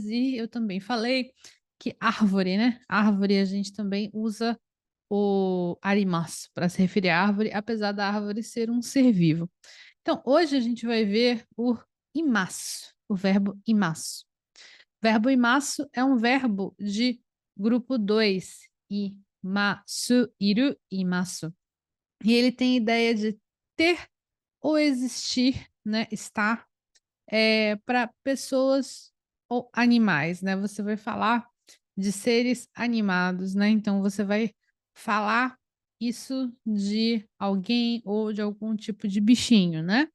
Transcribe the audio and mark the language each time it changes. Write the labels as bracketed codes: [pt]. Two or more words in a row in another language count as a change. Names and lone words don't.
[pt] E eu também falei que árvore, né? Árvore a gente também usa o arimasu, para se referir à árvore, apesar da árvore ser um ser vivo. Então, hoje a gente vai ver o imasu, o verbo imasu. O verbo imasu é um verbo de grupo 2, [ja] います、いる、います. [pt] E ele tem a ideia de ter ou existir, né, estar, para pessoas ou animais, né? Você vai falar de seres animados, né? Então você vai falar isso de alguém ou de algum tipo de bichinho, né?